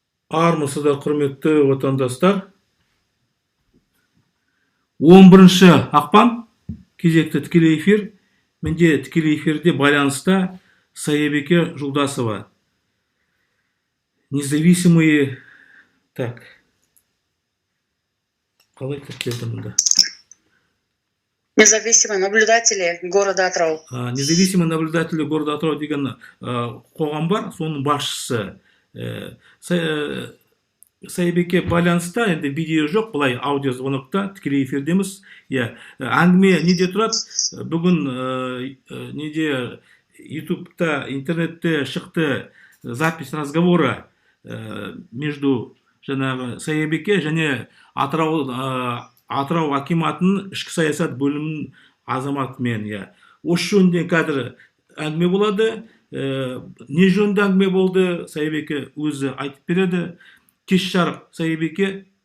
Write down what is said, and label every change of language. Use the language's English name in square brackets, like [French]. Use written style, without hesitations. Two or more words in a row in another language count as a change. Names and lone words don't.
[Kazakh] Армысыздар, құрметті отандастар. 11 ақпан кезекті тікелей эфир. Менде тікелей эфирде байланыста Саябеке Жолдасова. [Russian] Независимые... Так. [Kazakh] Қалай тіркелді мұнда? [Russian] Независимые наблюдатели города Атырау. Независимые наблюдатели города Атырау [Kazakh] деген қоғам бар, соның басшысы. Саябеке байланыста, енді видео жоқ, былай аудио звонокта, тікелей эфирдеміз. Әңгіме неде тұрады? Бүгін неде ютубта, интернетте шықты [Russian] запись разговора между [Kazakh] Саябеке және Атырау акиматының ішкі саясат бөлімінің азаматымен. Осы жөнінде қазір әңгіме болады. Не жөнінде әңгіме болды, Саябеке өзі айтып береді. Кеш жарық, Саябеке.